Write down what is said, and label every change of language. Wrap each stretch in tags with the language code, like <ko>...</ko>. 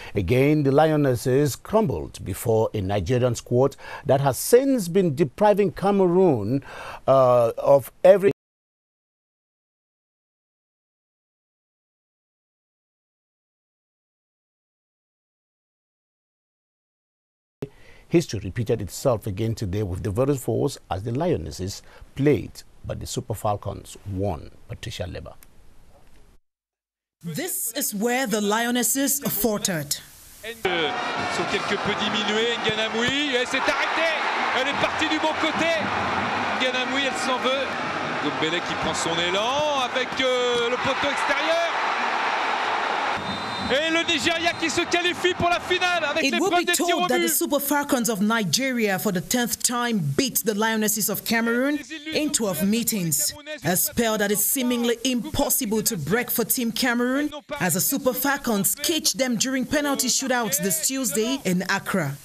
<en>Again, the Lionesses crumbled before a Nigerian squad that has since been depriving Cameroon of every History repeated itself again today with the very force as the Lionesses played, but the Super Falcons won. Patricia Leber. This is where the Lionesses faltered.</en> <fr>Sont quelque peu diminuées. Nganamoui, elle s'est arrêtée. Elle est partie du bon côté. Nganamoui, elle s'en veut. Dombele qui prend son élan avec le poteau extérieur. Et le Nigeria qui se qualifie pour la finale avec l'épreuve des tirs au but.</fr> <en>That the Super Falcons of Nigeria for the 10th time beat the Lionesses of Cameroon in 12 meetings. A spell that is seemingly impossible to break for Team Cameroon as the Super Falcons caged them during penalty shootouts this Tuesday in Accra.</en>